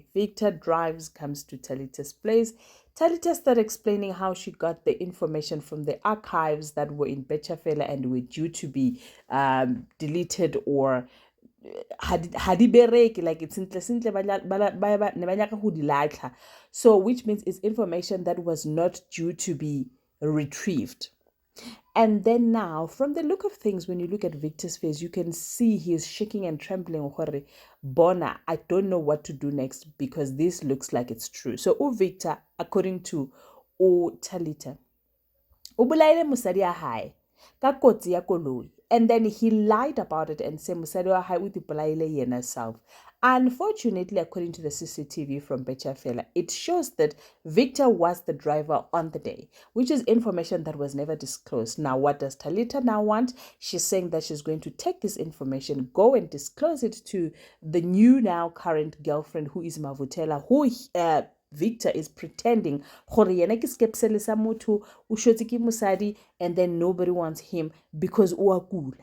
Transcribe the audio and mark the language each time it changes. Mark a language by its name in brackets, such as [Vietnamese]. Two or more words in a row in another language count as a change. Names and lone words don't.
[English] Victor comes to Talita's place. Talita started explaining how she got the information from the archives that were in Betchafela and were due to be deleted or hadibereki, like it's simple, so which means it's information that was not due to be retrieved. And then now, from the look of things, when you look at Victor's face, you can see he is shaking and trembling. Bona, I don't know what to do next because this looks like it's true. So, Victor, according to Talita, [Lozi] ubulaile musadi ya hai, ka kotsi ya koloi, [English] And then he lied about it and said, [Lozi] Musadi hai utipolaile yena [English] self. Unfortunately, according to the CCTV from Bechafela, it shows that Victor was the driver on the day, which is information that was never disclosed. Now, what does Talita now want? She's saying that she's going to take this information, go and disclose it to the new now current girlfriend, who is Mavutela, who Victor is pretending musadi, and then nobody wants him because uakula.